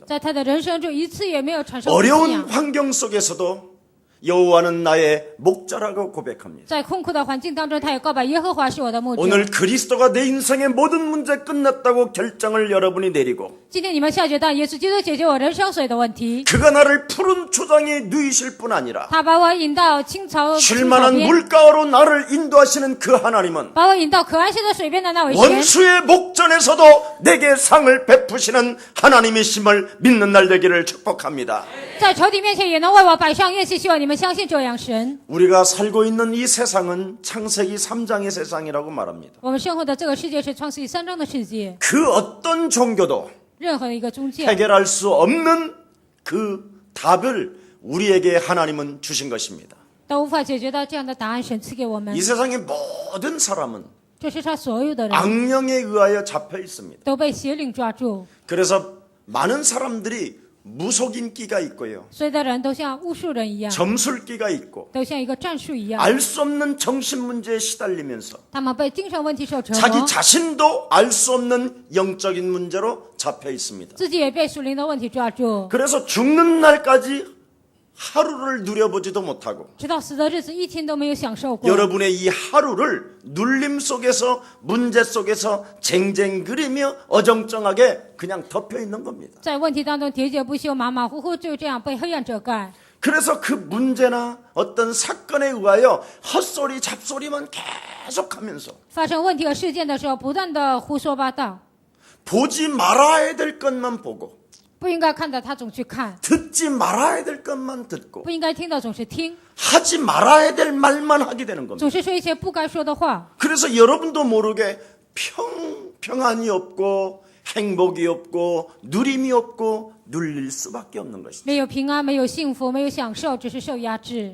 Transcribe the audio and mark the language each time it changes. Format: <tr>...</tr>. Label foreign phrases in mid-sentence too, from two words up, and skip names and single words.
<zh>在他的人生中一次也没有产生过信</zh> <ko>어려운</ko> <zh>仰。</zh> <ko>환경 속에서도 여호와는 나의 목자라고 고백합니다.</ko> <zh>在困苦的环境当中，他也告白耶和华是我的牧者。</zh> <ko>오늘 그리스도가 내 인생의 모든 문제 끝났다고 결정을 여러분이 내리고</ko> <zh>今天你们下决定，耶稣基督解决我人生所有的问题。</zh> <ko>그가 나를 푸른 초장에 누이실 뿐 아니라</ko> <zh>他把我引到青草</zh> <ko>쉴만한</ko> <zh>边，</zh> <ko>물가로 나를 인도하시는 그 하나님은</ko> <zh>把我引到可安息的水边的那位神，</zh> <ko>원수의 목전에서도 내게 상을 베푸시는 하나님이심을 믿는 날 되기를 축복합니다.</ko> <zh>在仇敌面前也能为我摆上宴席。希望你们相信这样神。</zh> <ko>우리가 살고 있는 이 세상은 창세기 3장의 세상이라고 말합니다.</ko> <zh>我们生活的这个世界是创世纪3章的世界，</zh> <ko>그 어떤 종교도</ko> <zh>任何一个宗教</zh> <ko>해결할 수 없는 그 답을 우리에게 하나님은 주신 것입니다.</ko> <zh>都无法解决的这样的答案，神赐给我们</zh> <ko>이 。 세상의 모든 사람은</ko> <zh>这世上所有的人</zh> <ko>악령에 의하여 잡혀 있습니다.</ko> <zh>都被邪灵抓住，</zh> <ko>그래서 많은 사람들이 무속인기가 있고요.</ko> <zh>所有的人都像巫术人一样，</zh> <ko>점술기가 있고</ko> <zh>都像一个战术一样，</zh> <ko>알 수 없는 정신 문제에 시달리면서</ko> <zh>他们被精神问题受折</zh> <ko>자기</ko> <zh>磨，</zh> <ko>자신도 알 수 없는 영적인 문제로 잡혀 있습니다.</ko> <zh>自己也被属灵的问题抓住，</zh> <ko>그래서 죽는 날까지 하루를 누려보지도 못하고</ko> <zh>直到死的日子一天都没有享受过。</zh> <ko>여러분의 이 하루를 눌림 속에서 문제 속에서 쟁쟁그리며 어정쩡하게 그냥 덮여 있는 겁니다.</ko> <zh>在问题当中喋喋不休，马马虎虎，就这样被黑暗遮盖。</zh> <ko>그래서 그 문제나 어떤 사건에 의하여 헛소리 잡소리만 계속하면서</ko> <zh>发生问题和事件的时候，不断的胡说八道，</zh> <ko>보지 말아야 될 것만 보고</ko> <zh>不应该看的他总去看，</zh> <ko>듣지 말아야 될 것만 듣고</ko> <zh>不应该听的总是听，</zh> <ko>하지 말아야 될 말만 하게 되는 겁니다.</ko> <zh>总是说一些不该说的话。</zh> <ko>그래서 여러분도 모르게 평안이 없고 행복이 없고 누림이 없고 눌릴 수밖에 없는 것이죠.</ko> <zh>没有平安，没有幸福，没有享受，只是受压制。</zh>